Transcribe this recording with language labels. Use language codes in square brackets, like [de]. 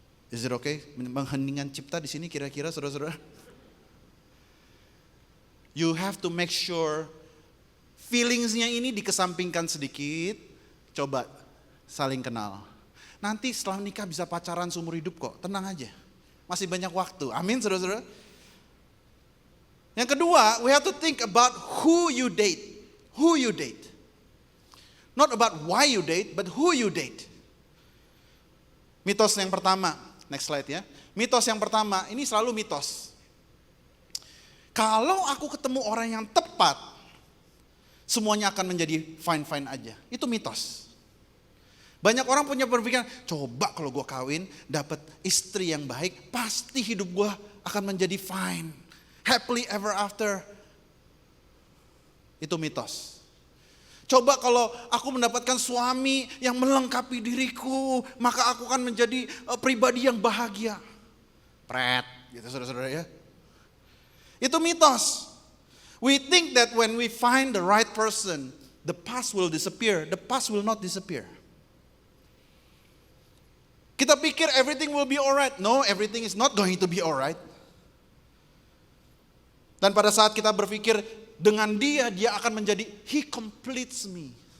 [en] Is it okay? [id] Mengheningkan cipta di sini kira-kira saudara-saudara? [en] You have to make sure feelingsnya [id] ini dikesampingkan sedikit. Coba saling kenal. Nanti setelah nikah bisa pacaran seumur hidup kok. Tenang aja. Masih banyak waktu. Amin saudara-saudara. Yang kedua, [en] we have to think about who you date. Who you date. Not about why you date, but who you date. [id] Mitos yang pertama. Next slide ya. Mitos yang pertama, ini selalu mitos. Kalau aku ketemu orang yang tepat, semuanya akan menjadi fine-fine aja. Itu mitos. Banyak orang punya berpikiran, coba kalau gue kawin, dapat istri yang baik, pasti hidup gue akan menjadi fine. [en] Happily ever after. [id] Itu mitos. Coba kalau aku mendapatkan suami yang melengkapi diriku, maka aku akan menjadi pribadi yang bahagia. Pret, gitu saudara-saudara ya. Itu mitos. [en] We think that when we find the right person, the past will disappear. The past will not disappear. [id] Kita pikir [en] everything will be alright. No, everything is not going to be alright. [id] Dan pada saat kita berpikir dengan dia akan menjadi, [en] he completes me.